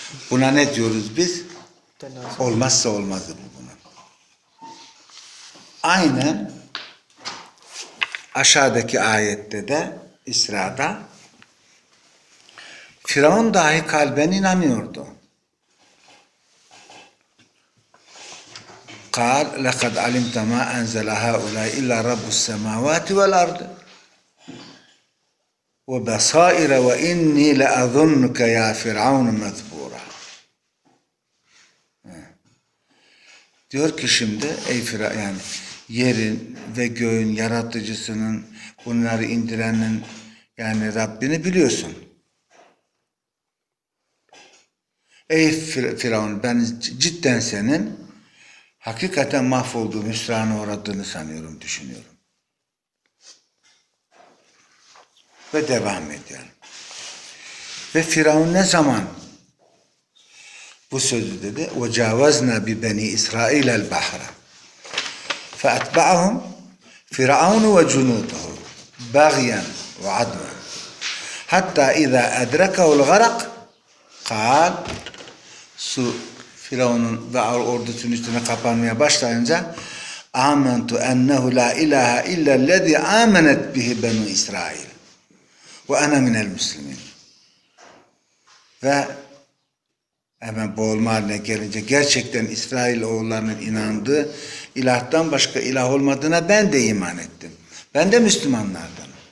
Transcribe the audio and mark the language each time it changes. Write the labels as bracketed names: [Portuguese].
[Turkish] Buna ne diyoruz biz? Olmazsa olmazdı bu bunun. Aynen aşağıdaki ayette de İsra'da Firavun dahi kalben inanıyordu. [Arabic] قال لقد علمت ما انزل هؤلاء الا رب السماوات والارض وبصائر واني لاظنك يا فرعون مذبورا. [Turkish] Diyor ki şimdi ey Firavun, yani yerin ve göğün yaratıcısının, bunları indirenin, yani Rabbini biliyorsun. Ey Firavun, ben cidden senin hakikaten mahvolduğun, hüsrana uğradığını sanıyorum, düşünüyorum. Ve devam ediyor. Ve Firavun ne zaman bu sözü dedi? [Arabic] وَجَاوَزْنَا بِبَنِي إِسْرَائِيلَ الْبَحْرَ فَأَتْبَعَهُمْ فِرَعَوْنُ وَجُنُودُهُ بَغْيًا وَعَدْوًا حَتَّى اِذَا اَدْرَكَهُ الْغَرَقِ قَالْ. [Turkish] Su Firavun'un ve ordusunun üstüne kapanmaya başlayınca [Arabic] اَمَنْتُ اَنَّهُ لَا اِلَٰهَ اِلَّا الَّذِي اَمَنَتْ بِهِ بَنُوا إِسْرَائِيلَ وَاَنَا مِنَ الْمُسْلِمِينَ. [Turkish] Ve hemen boğulma haline gelince gerçekten İsrail oğullarının inandığı ilahtan başka ilah olmadığına ben de iman ettim. Ben de Müslümanlardan.